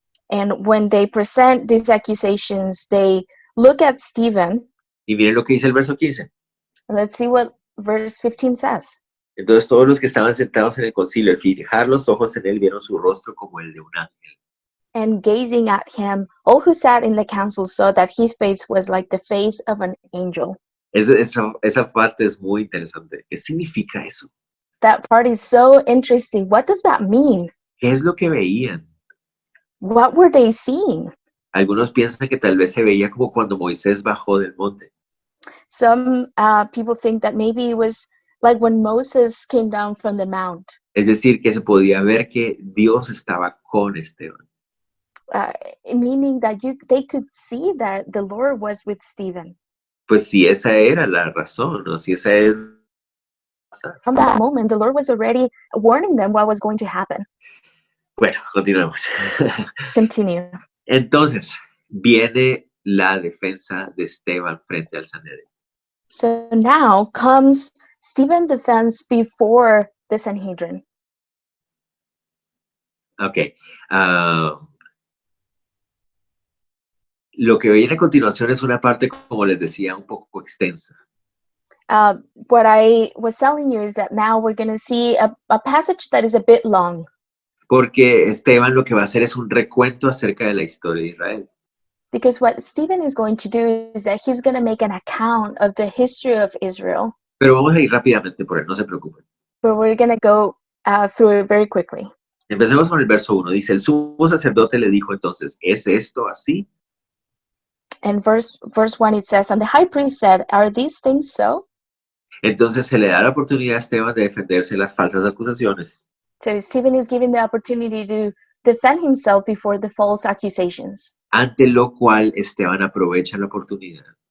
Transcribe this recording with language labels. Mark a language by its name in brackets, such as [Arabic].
[English] And when they present these accusations, they look at Stephen. [Spanish] Y miren lo que dice el verso 15. [English] Let's see what verse 15 says. [Spanish] Entonces todos los que estaban sentados en el concilio, al fijar los ojos en él, vieron su rostro como el de un ángel. [English] And gazing at him, all who sat in the council saw that his face was like the face of an angel. [Spanish] Esa parte es muy interesante. ¿Qué significa eso? [English] That part is so interesting. What does that mean? [Spanish] ¿Qué es lo que veían? [English] What were they seeing? [Spanish] Algunos piensan que tal vez se veía como cuando Moisés bajó del monte. [English] Some people think that maybe it was like when Moses came down from the mount. [Spanish] Es decir, que se podía ver que Dios estaba con Esteban. [English] Meaning that they could see that the Lord was with Stephen. [Spanish] Pues si esa era la razón, ¿no? Si esa es... [English] From that moment, the Lord was already warning them what was going to happen. [Spanish] Bueno, continuemos. [English] Continue. [Spanish] Entonces, viene la defensa de Esteban frente al Sanedrín. [English] So now comes Stephen's defense before the Sanhedrin. [Spanish] Ok. Lo que viene a continuación es una parte, como les decía, un poco extensa. [English] What I was telling you is that now we're going to see a passage that is a bit long. [Spanish] Porque Esteban lo que va a hacer es un recuento acerca de la historia de Israel. [English] Because what Stephen is going to do is that he's going to make an account of the history of Israel. [Spanish] Pero vamos a ir rápidamente por él, no se preocupen. [English] But we're going to go through it very quickly. [Spanish] Empecemos con el verso 1. Dice, el sumo sacerdote le dijo entonces, ¿es esto así? [English] And verse 1, it says, and the high priest said, are these things so? [Spanish] Entonces se le da la oportunidad a Esteban de defenderse de las falsas acusaciones. [English] So Stephen is given the opportunity to defend himself before the false accusations. [Spanish] Ante lo cual Esteban aprovecha la oportunidad